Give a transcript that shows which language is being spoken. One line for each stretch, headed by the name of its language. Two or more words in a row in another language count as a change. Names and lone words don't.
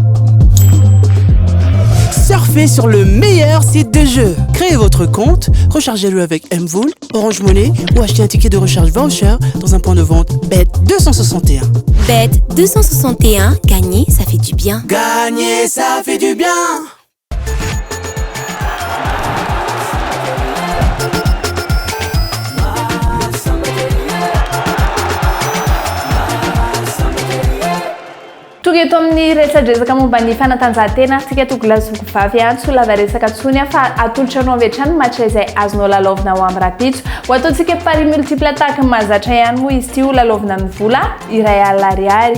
French: Surfez sur le meilleur site de jeu. Créez votre compte, rechargez-le avec Mvool, Orange Money ou achetez un ticket de recharge voucher dans un point de vente Bet 261. Bet 261, gagner, ça fait du bien. Gagner, ça fait du bien.
Malagasy: Eto amin'ny resadresaka momba ny fanatanjahantena tsika tokolazy vavy ihany tsy lava resaka tsony fa atolotranao avetrany match izay azonao lalaovina ho amin'ny rapitso ho ataontsika
French: pari multiple attaque
Malagasy: mahazatra ihany moa izy ity ho lalaovina amin'ny vola iray alina ariary.